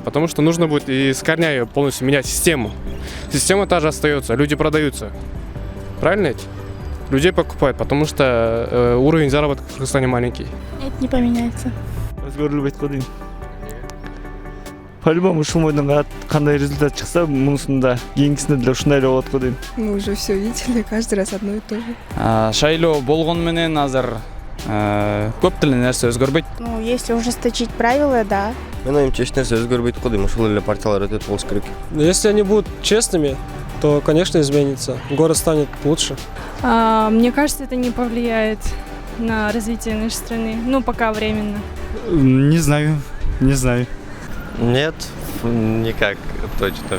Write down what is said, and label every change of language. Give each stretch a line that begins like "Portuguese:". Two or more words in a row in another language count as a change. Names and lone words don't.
Russian: Потому что нужно будет из корня ее полностью менять систему. Система та же остается, люди продаются. Правильно ведь? Людей покупают, потому что уровень заработка в Кыргызстане маленький. Нет, не поменяется.
Kyrgyz: По-любому ушул мойдонго кандай результат чыкса, мунусунда кийинкисинде деле ушундай эле болот го дейм.
Russian: Мы уже все видели, каждый раз одно и то же.
Kyrgyz: Шайлоо болгону менен азыр көп деле нерсе өзгөрбөйт.
Russian: Ну, если ужесточить правила, да.
Kyrgyz: Менин оюмча эч нерсе өзгөрбөйт го дейм, ошол эле партиялар өтөт болуш керек.
Russian: Если они будут честными, то, конечно, изменится. Город станет лучше. Мне кажется, это не повлияет на развитие нашей страны. Ну, пока временно. Не знаю. Нет, никак точно.